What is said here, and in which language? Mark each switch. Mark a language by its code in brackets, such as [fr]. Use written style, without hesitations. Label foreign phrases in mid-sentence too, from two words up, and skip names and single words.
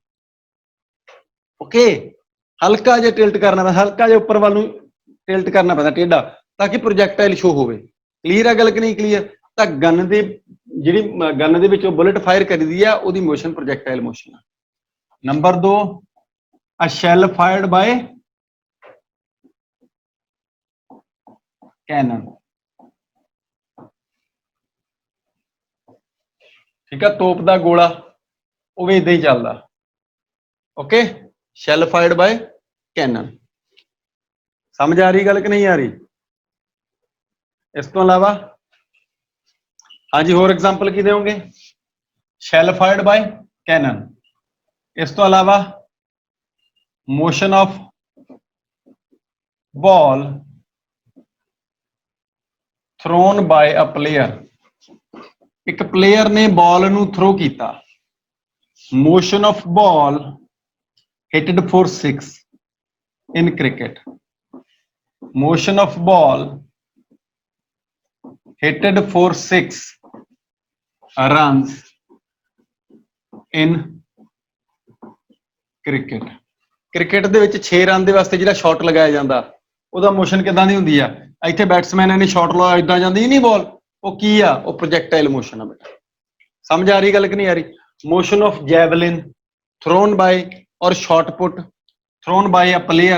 [pa] ਓਕੇ, ਹਲਕਾ ਜਿਹਾ ਟਿਲਟ ਕਰਨਾ ਪੈਂਦਾ, ਹਲਕਾ ਜਿਹਾ ਉੱਪਰ ਵੱਲ ਨੂੰ ਟਿਲਟ ਕਰਨਾ ਪੈਂਦਾ ਟੇਢਾ, ਤਾਂ ਕਿ [en] projectile show [pa] ਹੋਵੇ। ਕਲੀਅਰ ਆ ਗੱਲ ਕਿ ਨਹੀਂ ਕਲੀਅਰ? ਤਾਂ ਗਨ ਦੇ ਵਿੱਚੋਂ [en] bullet fire [pa] ਕਰੀਦੀ ਆ, ਉਹਦੀ [en] motion projectile motion [pa] ਆ। ਨੰਬਰ 2, [en] a shell fired by cannon। [pa] ਠੀਕ ਆ। ਤੋਪ ਦਾ ਗੋਲਾ ਉਹ ਵੀ ਇਦਾਂ ਹੀ ਚੱਲਦਾ। ਓਕੇ, [en] shell fired by cannon। [pa] ਸਮਝ ਆ ਰਹੀ ਗੱਲ ਕਿ ਨਹੀਂ ਆ ਰਹੀ? ਇਸ ਤੋਂ ਇਲਾਵਾ ਹਾਂਜੀ ਹੋਰ ਐਗਜ਼ਾਮਪਲ ਕੀ ਦੇਵੋਗੇ? [en] shell fired by cannon। [pa] ਇਸ ਤੋਂ ਇਲਾਵਾ [en] motion of ball thrown by a player। [pa] ਇੱਕ ਪਲੇਅਰ ਨੇ ਬਾਲ ਨੂੰ ਥਰੋ ਕੀਤਾ। [en] motion of ball hitted for 6 in cricket। motion of ball hitted for 6 runs in cricket। [pa] ਕ੍ਰਿਕਟ ਦੇ ਵਿੱਚ 6 ਰਨ ਦੇ ਵਾਸਤੇ ਜਿਹੜਾ ਸ਼ਾਟ ਲਗਾਇਆ ਜਾਂਦਾ ਉਹਦਾ ਮੋਸ਼ਨ ਕਿਦਾਂ ਦੀ ਹੁੰਦੀ ਆ? ਇੱਥੇ ਬੈਟਸਮੈਨ ਨੇ ਸ਼ਾਟ ਲਾਇਆ, ਇਦਾਂ ਜਾਂਦੀ ਨਹੀਂ ਬਾਲ, ਉਹ ਕੀ ਆ? ਉਹ [en] projectile motion [pa] ਆ ਬੇਟਾ। ਸਮਝ ਆ ਰਹੀ ਗੱਲ ਕਿ ਨਹੀਂ ਆ ਰਹੀ? [en] motion of javelin thrown by or shot put thrown by a player.